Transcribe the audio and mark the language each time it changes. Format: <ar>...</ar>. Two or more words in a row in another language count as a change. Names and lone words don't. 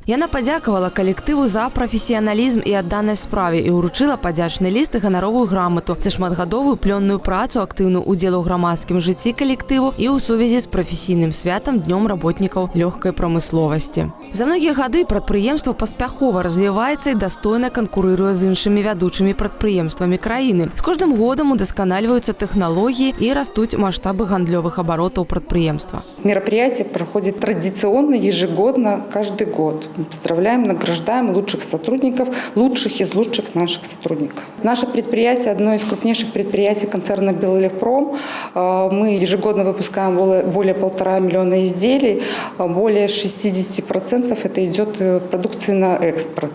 <be>Яна падзякавала калектыву за прафесіяналізм і адданасць справе і ўручыла падзячны ліст і ганаровую грамату за шматгадовую плённую працу, актыўны ўдзел у грамадскім жыцці калектыву і ў сувязі з прафесійным святам Днём работнікаў лёгкай прамысловасці. За многія гады прадпрыемства паспяхова развіваецца і дастойна канкурыруе з іншымі вядучымі прадпрыемствамі краіны. З кожным годам удасканальваюцца тэхналогіі і растуць маштабы гандлёвых абаротаў прадпрыемства.</be> <ru>Мероприятие проходит традиционно, ежегодно, каждый год. Мы поздравляем, награждаем лучших сотрудников, лучших из лучших наших сотрудников. Наше предприятие – одно из крупнейших предприятий концерна «Белэлектром». Мы ежегодно выпускаем более 1,5 миллиона изделий, более 60% это идет продукции на экспорт.</ru>